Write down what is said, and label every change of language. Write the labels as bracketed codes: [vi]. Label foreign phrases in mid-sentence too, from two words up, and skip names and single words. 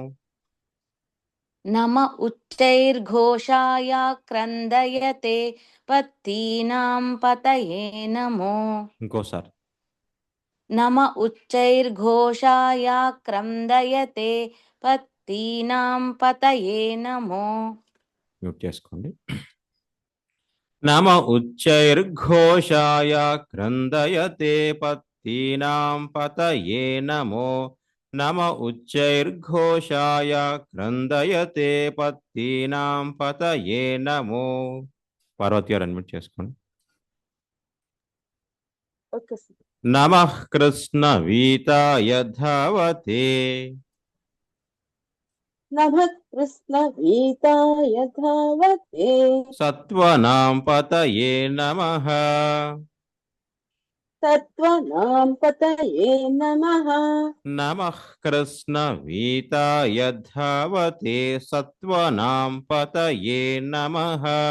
[sa] नम उच्चैर्घोषाय क्रन्दयते पत्तीनां पतये नमो [te] ఇంకోసారి [sa] नम उच्चैर्घोषाय क्रन्दयते पत्तीनां पतये नमो [te] మ్యూట్ చేసుకోండి [sa] నమ ఉచ్చైర్ఘోషాయ క్రందయతే పత్తీనాం పతయే నమో నమ ఉచ్చైర్ఘోషాయ క్రందయతే పత్తీనాం పతయే నమో [te] పార్వతి గారు అన్మ్యూట్ చేసుకోండి [sa] నమః కృష్ణ వీతాయ ధావతే नमः कृष्णवीताय धावते సత్వనాం పతయే నమః सत्त्वनां पतये नमः नमः कृष्ण वीताय धावते सत्वनां पतये नमः